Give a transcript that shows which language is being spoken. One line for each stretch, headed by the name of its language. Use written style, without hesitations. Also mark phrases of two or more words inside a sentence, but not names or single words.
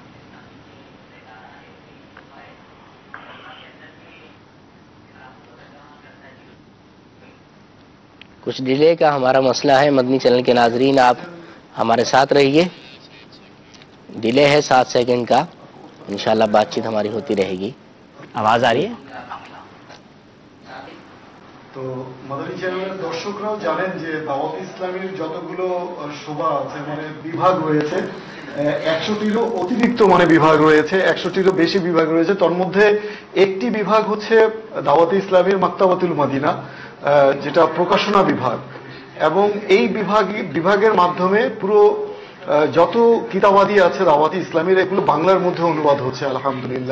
Urdu: کچھ ڈیلے کا ہمارا مسئلہ ہے مدنی چینل کے ناظرین، آپ ہمارے ساتھ رہیے. ڈیلے ہے 7 سیکنڈ کا، انشاءاللہ بات چیت ہماری ہوتی رہے گی. آواز آ رہی ہے؟
Bangla: তো মাদানী চ্যানেলের দর্শকরাও জানেন যে দাওয়াত ইসলামের যতগুলো শোভা আছে মানে বিভাগ রয়েছে 100টিরও অতিরিক্ত মানে বিভাগ রয়েছে, 100টিরও বেশি বিভাগ রয়েছে। তার মধ্যে একটি বিভাগ হচ্ছে দাওয়াত ইসলামের মাকতাবাতুল মদিনা, যেটা প্রকাশনা বিভাগ, এবং এই বিভাগের মাধ্যমে পুরো যত কিতাবাদি আছে দাওয়াতি ইসলামের এগুলো বাংলার মধ্যে অনুবাদ হচ্ছে আলহামদুলিল্লাহ।